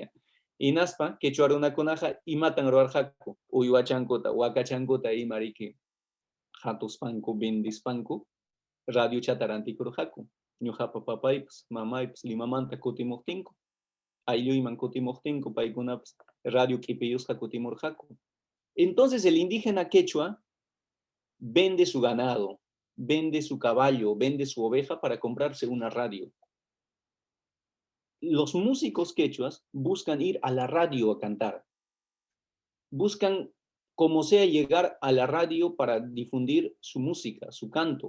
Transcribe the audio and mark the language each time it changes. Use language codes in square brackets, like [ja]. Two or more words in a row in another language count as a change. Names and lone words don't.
[qu] Inaspan quechua runakunaja imatan ruwarqaku, uywachankuta, wakachankuta ima riki hatuspanku, bendispanku, radio chatarantikurqaku. Ñuqapa papaypas, mamaypas Limamanta kutimuqtinku, aylluyman kutimuqtinku, paykunapas radio q'ipiyusqa kutimurqaku. [es] Entonces el indígena quechua vende su ganado, vende su caballo, vende su oveja para comprarse una radio. Los músicos quechuas buscan ir a la radio a cantar. Buscan, como sea, llegar a la radio para difundir su música, su canto.